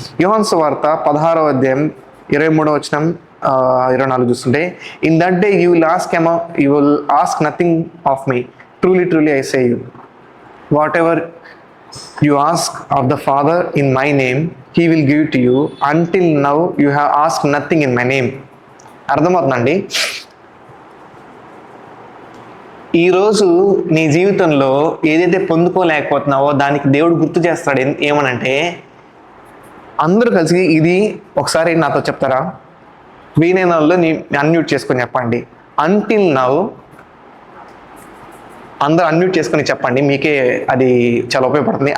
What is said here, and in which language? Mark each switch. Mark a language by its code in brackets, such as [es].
[te] యోహాను సువార్త 16వ అధ్యాయం 23వ వచనం 24 చూస్తుంటే, [en] In that day you will ask nothing of me, truly truly I say you, whatever you ask of the Father in my name, he will give to you. Until now you have asked nothing in my name. [te] అర్థమవుతుందండి. ఈరోజు నీ జీవితంలో ఏదైతే పొందుకోలేకపోతున్నావో దానికి దేవుడు గుర్తు చేస్తాడు. ఏమనంటే, అందరూ కలిసి ఇది ఒకసారి నాతో చెప్తారా? వీలైన వాళ్ళు అన్మ్యూట్ చేసుకొని చెప్పండి. [en] until now, [te] అందరూ అన్మ్యూట్ చేసుకొని చెప్పండి, మీకే అది చాలా ఉపయోగపడుతుంది.